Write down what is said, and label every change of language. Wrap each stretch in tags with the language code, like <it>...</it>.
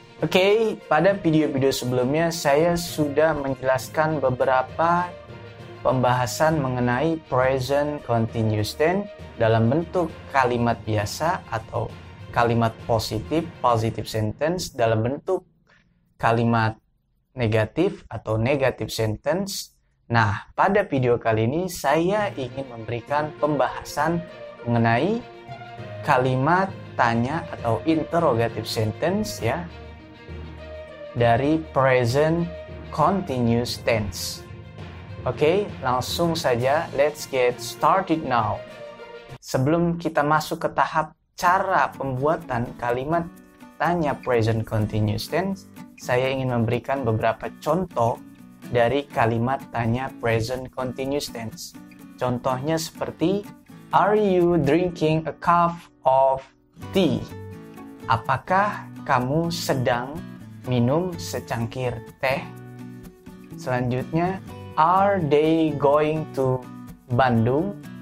<id>Oke, pada video-video sebelumnya saya sudah menjelaskan beberapa pembahasan mengenai present continuous tense dalam bentuk kalimat biasa atau kalimat positif, positive sentence, dalam bentuk kalimat negatif atau negative sentence. Nah, pada video kali ini saya ingin memberikan pembahasan mengenai kalimat tanya atau interrogative sentence ya, dari present continuous tense. Oke, langsung saja,</id> <en>let's get started now.</en> <id>Sebelum kita masuk ke tahap cara pembuatan kalimat tanya present continuous tense, saya ingin memberikan beberapa contoh dari kalimat tanya present continuous tense. Contohnya seperti,</id> <en>are you drinking a cup of tea?</en> <id>Apakah kamu sedang minum secangkir teh?</id> <en>Selanjutnya, are they going to Bandung?</en>